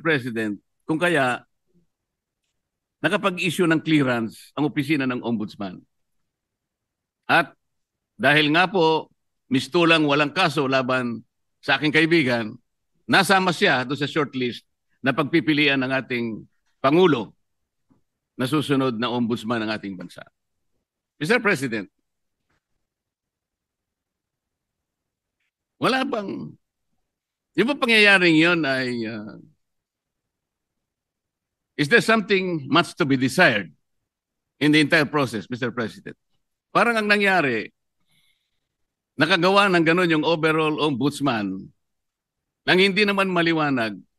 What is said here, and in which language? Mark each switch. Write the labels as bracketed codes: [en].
[tl] President, kung kaya nakapag-issue ng clearance ang opisina ng Ombudsman. At dahil nga po, mistulang walang kaso laban sa aking kaibigan, nasama siya doon sa shortlist na pagpipilian ng ating Pangulo na susunod na ombudsman ng ating bansa. Mr. [en] President, [tl] wala bang, yung pangyayaring yun ay, [en] is there something much to be desired in the entire process, Mr. President? [tl] Parang ang nangyari, nakagawa ng ganun yung overall ombudsman nang hindi naman maliwanag.